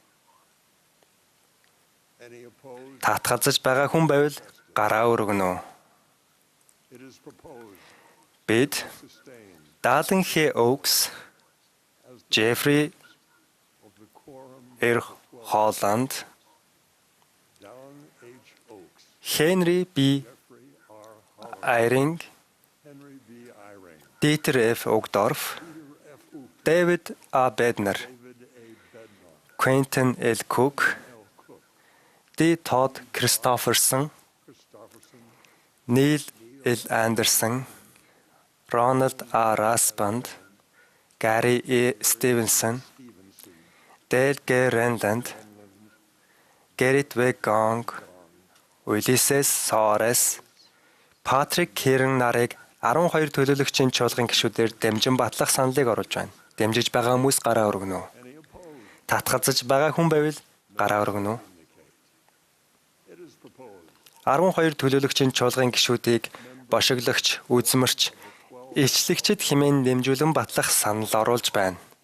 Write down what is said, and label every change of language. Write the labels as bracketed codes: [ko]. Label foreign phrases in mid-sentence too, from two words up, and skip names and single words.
[mn] Татгалзаж байгаа хүн байвал гараа өргөнө. Бид Даалын Хэокс, Джеффри Holland, Henry B. Eyring, Dieter F. Uchtdorf, David A. Bednar, Quentin L. Cook, D. Todd Christopherson, Neil L. Anderson, Ronald A. Raspand, Gary E. Stevenson, Dale G. Renland, Gerrit W. Gong, Ulysses Soares, Patrick Kieran нарыг 12 төлөөлөгчийн чуулган гишүүдээр дамжин батлах саналыг оруулж байна. Дамжиж байгаа хүмүүс гараа өргөнө үү? Татгалзаж байгаа хүн байвал гараа өргөнө үү? 12 төлөөлөгчийн чуулган гишүүдийг бошиглогч, үзмэрч, илчлэгчид хэмээн нэмжүүлэн батлах санал оруулж байна.